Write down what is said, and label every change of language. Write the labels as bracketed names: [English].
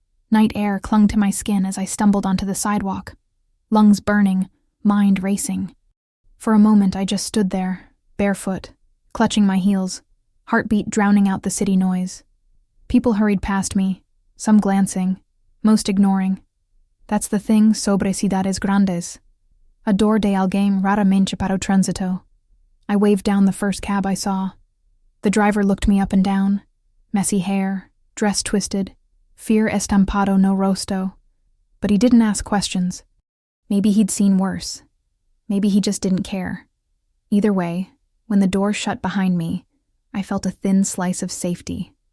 [English] Night air clung to my skin as I stumbled onto the sidewalk, lungs burning, mind racing. For a moment I just stood there, barefoot, clutching my heels, heartbeat drowning out the city noise. People hurried past me, some glancing, most ignoring. That's the thing [Portuguese] sobre cidades grandes. A dor de alguém raramente para o trânsito. [English] I waved down the first cab I saw. The driver looked me up and down. Messy hair, dress twisted, fear [Portuguese] estampado no rosto. [English] But he didn't ask questions. Maybe he'd seen worse. Maybe he just didn't care. Either way, when the door shut behind me, I felt a thin slice of safety.